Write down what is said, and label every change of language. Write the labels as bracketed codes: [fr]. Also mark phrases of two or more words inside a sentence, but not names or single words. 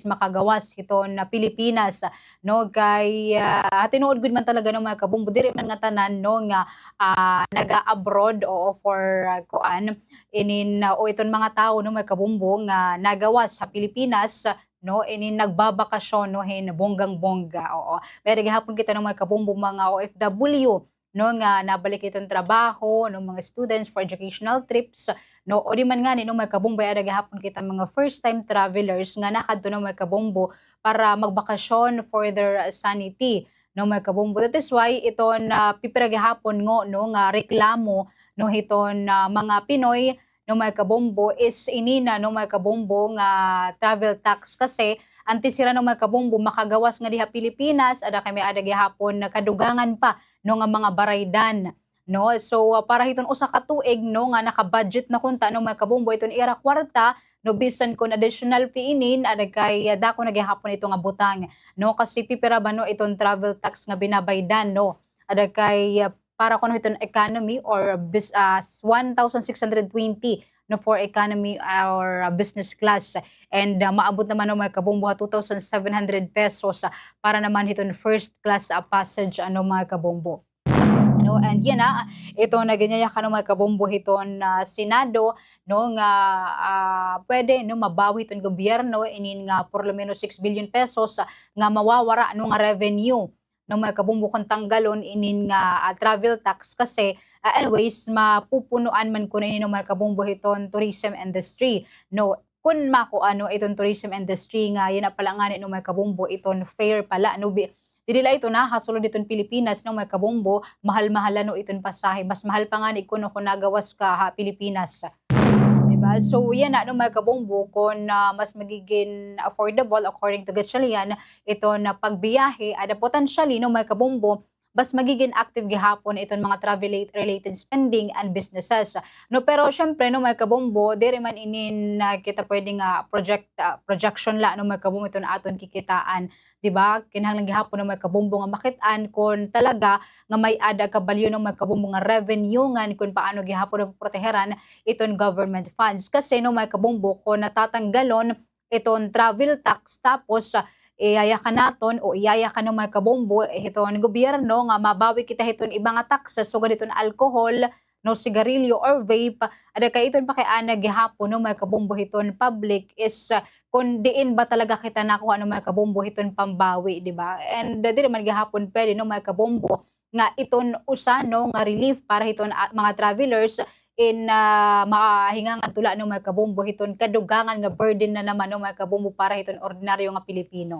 [war] makagawas hiton na Pilipinas no kay tinuod gud man talaga no may kabombo diri man nga tanan no nga naga-abroad o for kuan inin o iton mga tao no may kabombo nga nagawas sa Pilipinas no inin nagbabakasyon no hin bonggang-bongga oo pero gihapon kita no may kabombo mga OFW no nga nabalik itong trabaho no mga students [en] for educational trips [war] no o di man nga ni no may kabombo ada gihapon kita mga [en] first time travelers [war] nga nakadto no may kabombo para magbakasyon [en] for their sanity [war] no may kabombo. [en] That is why [war] iton pipira gihapon no nga reklamo no hiton mga Pinoy no may kabombo is inina no may kabombo nga [en] travel tax [war] kasi antes sila no may kabombo makagawas nga diha Pilipinas ada kay may ada gihapon na kadugangan pa no nga mga baraydan no. So para hiton usa ka tuig no nga naka-budget na kunta no may kabombo iton ira kwarta no bisan kun [en] additional fee [war] inin ada kay dako na gihapon ito nga butang no kasi pipira ba no iton [en] travel tax [war] nga binabaydan no ada kay para kuno iton economy or 1,620 no [en] for economy or business class and [war] maabot naman no may kabombo 2,700 pesos para naman iton [en] first class passage [war] mga kabombo. No, and yan ito na ganyan ka no may kabombo hiton Senado no nga pwede no mabawi iton gobyerno inin nga [es] por lo menos [war] 6 billion pesos nga mawawara no nga revenue no may kabombo kung tanggalon inin nga [en] travel tax [war] kasi anyways mapupunuan man kuno inin no may kabombo hiton [en] tourism industry [war] no kun mako iton [en] tourism industry [war] nga yan pala nga no may kabombo iton fair pala no dili ito na hasulod iton Pilipinas no may kabombo mahal-mahal no iton pasahe mas mahal pa nga ni kuno kung nagawas ka Pilipinas diba so yan no may kabombo kung mas magiging affordable [en] according to [war] Gatchalian ito na pagbiyahe ada potentially no may kabombo mas magiging active gihapon iton mga [en] travel related spending and businesses [war] no pero syempre no may kabombo diri man inin kita pwedeng projection la no may kabombo iton aton kikitaan diba kinahanglan gihapon no may kabombo nga makit-an kun talaga nga may ada ka balyo no may kabombo nga revenue nga kun paano gihapon proteheran iton [en] government funds [war] kasi no may kabombo kun natatanggalon iton [en] travel tax [war] tapos iyaya ka naton o iyaya ka ng mga kabombo hiton gobyerno nga mabawi kita hiton ibang taxes so ganito alcohol no sigarilyo or vape ada kay iton pa kay ana gihapon no mga kabombo hiton public is kung diin ba talaga kita nakuha ng mga kabombo hiton pambawi di ba and dili man gihapon pwede no mga kabombo nga iton usa no nga relief para hiton mga travelers in mahingang atula ng mga kabombo hiton kadugangan nga burden na naman ng mga kabombo para hiton ordinaryo nga Pilipino.